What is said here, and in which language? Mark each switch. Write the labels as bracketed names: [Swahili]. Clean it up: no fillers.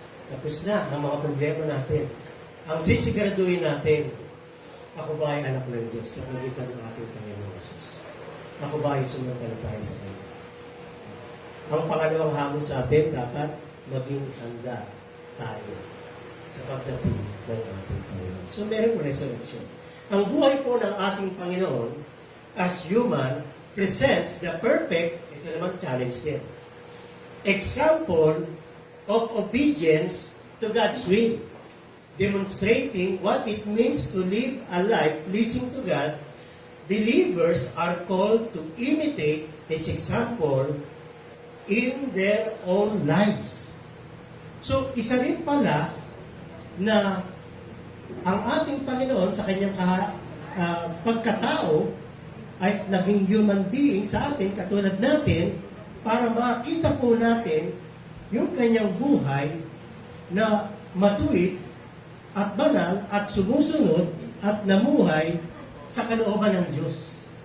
[Filipino] Tapos na ang mga problema natin. Ang sisiguraduhin natin, ako ba ay anak ng Diyos sa pagitan ng ating Panginoon Jesus? Ako ba ay sumampalataya sa Kanya? Ang pangalawang hamon sa atin, dapat maging handa tayo sa pagdating ng ating Panginoon. So, merong resurrection. Ang buhay po ng ating Panginoon [English] as human presents the perfect, [Filipino] ito naman challenge din, [English] example of obedience to God's will, demonstrating what it means to live a life pleasing to God. Believers are called to imitate His example in their own lives. [Filipino] So, isa rin pala na ang ating Panginoon sa kanyang pagkatao ay naging human being sa atin, katulad natin, para makita po natin yung kanyang buhay na matuwid at banal at sumusunod at namuhay sa kalooban ng Diyos.